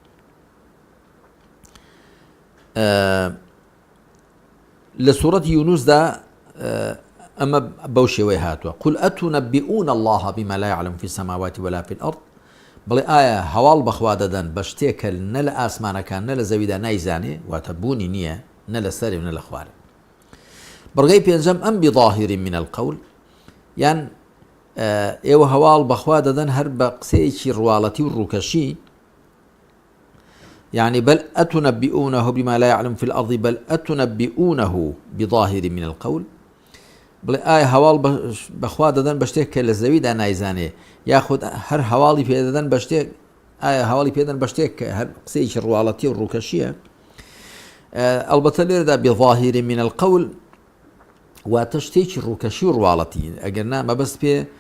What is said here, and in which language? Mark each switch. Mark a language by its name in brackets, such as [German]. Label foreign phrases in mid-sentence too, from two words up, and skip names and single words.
[Central Kurdish] لە سوورەتی یونوسدا ئەمە بەو شێوەی هاتووە [Arabic] قل ئەتونەبیئون الله بما لا يعلم في السماوات ولا في الأرض [Central Kurdish] بڵێ ئایا هەواڵ بەخوا دەدەن بە شتێکە نە لە ئاسمانەکان نە لە زەویدا نایزانێ واتە بوونی نییە نە لە سەرێ و نە لە خوارێ بڕگەی پێنجەم ئەم [Arabic] بظاهر من القول [Central Kurdish] یان ئێوە هەواڵ بەخوا دەدەن هەر بە قسەیەکی ڕواڵەتی و ڕووکەشی [Arabic] يعني بل أتنبئونه بما لا يعلم في الأرض بل أتنبئونه بظاهر من القول [Central Kurdish] بڵێ ئایا هەواڵ بەخوا دەدەن بە شتێک کە لە زەویدا نایزانێ یاخود هەر هەواڵی پێدەدەن بە شتێک ئایا هەواڵی پێدەن بە شتێک کە هەر قسەیەکی ڕواڵەتی و ڕووکەشیە ئەلبەتە لێرەدا [Arabic] بظاهر من القول [Central Kurdish] واتە شتێکی ڕووکەشی و ڕواڵەتی ئەگەر نا مەبەست پێ